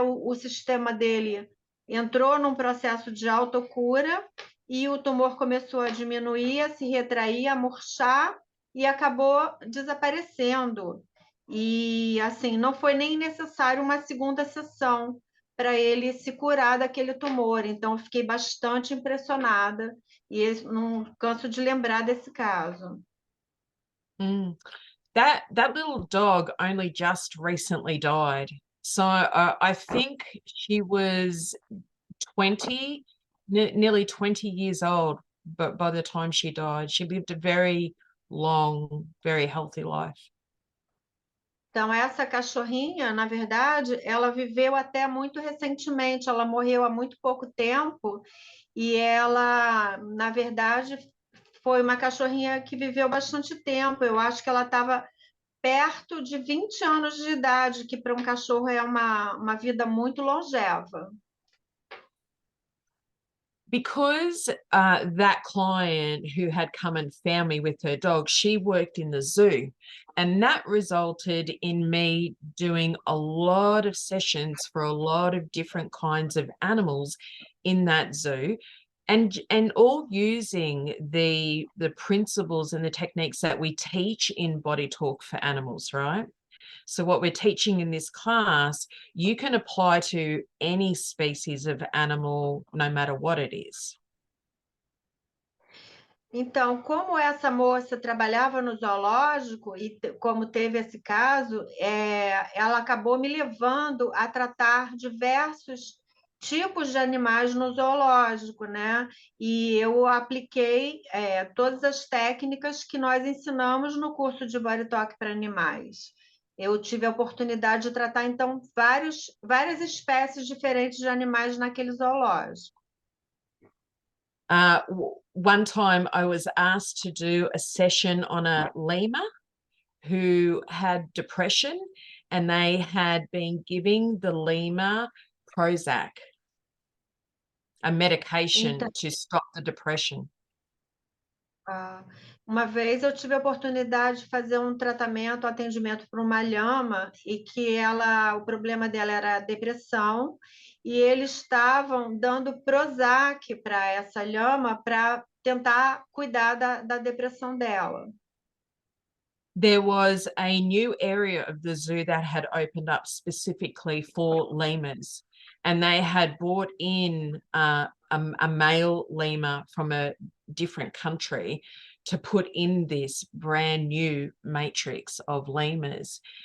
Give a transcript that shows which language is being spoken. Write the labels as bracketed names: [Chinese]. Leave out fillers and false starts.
[Portuguese] O sistema dele entrou num processo de autocura e o tumor começou a diminuir, a se retrair, a murchar e acabou desaparecendo. E, assim, não foi nem necessário uma segunda sessão para ele se curar daquele tumor. Então, eu fiquei bastante impressionada E não canso de lembrar desse caso. Mm. [English] That little dog only just recently died. So I think she was 20, nearly 20 years old, but by the time she died, she lived a very long, very healthy life. [Portuguese] Então, essa cachorrinha, na verdade, ela viveu até muito recentemente, ela morreu há muito pouco tempo, e ela, na verdade, foi uma cachorrinha que viveu bastante tempo. Eu acho que ela estava perto de 20 anos de idade, que para um cachorro é uma vida muito longeva. [English] Because that client who had come and found me with her dog, she worked in the zoo, and that resulted in me doing a lot of sessions for a lot of different kinds of animals in that zoo, and all using the principles and the techniques that we teach in Body Talk for Animals, right? So what we're teaching in this class, you can apply to any species of animal, no matter what it is. [Portuguese] Então, como essa moça trabalhava no zoológico e como teve esse caso, ela acabou me levando a tratar diversos tipos de animais no zoológico, né? E eu apliquei todas as técnicas que nós ensinamos no curso de BodyTalk para animais. Eu tive a oportunidade de tratar, então, várias espécies diferentes de animais naquele zoológico. [English] One time I was asked to do a session on a lemur who had depression, and they had been giving the lemur Prozac, a medication to stop the depression. [Portuguese] Uma vez eu tive a oportunidade de fazer um atendimento para uma lhama, e que o problema dela era depressão, e eles estavam dando Prozac para essa lhama para tentar cuidar da depressão dela. [English] There was a new area of the zoo that had opened up specifically for lemurs, and they had brought in a male lemur from a different country to put in this brand new matrix of lemurs.